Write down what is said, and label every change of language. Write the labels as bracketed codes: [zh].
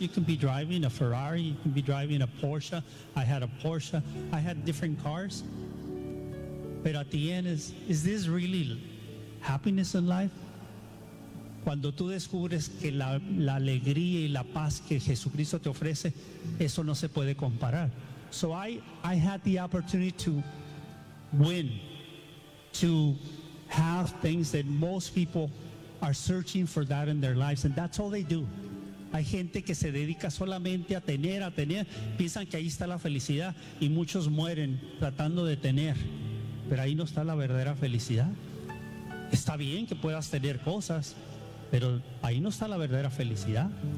[en] You can be driving a Ferrari, you can be driving a Porsche. I had a Porsche. I had different cars. But at the end, is this really happiness in life? [es] Cuando tú descubres que la alegría y la paz que Jesucristo te ofrece, eso no se puede comparar. [en] So I had the opportunity to win, to have things that most people are searching for that in their lives, and that's all they do. [es] Hay gente que se dedica solamente a tener, piensan que ahí está la felicidad, y muchos mueren tratando de tener, pero ahí no está la verdadera felicidad. Está bien que puedas tener cosas, pero ahí no está la verdadera felicidad.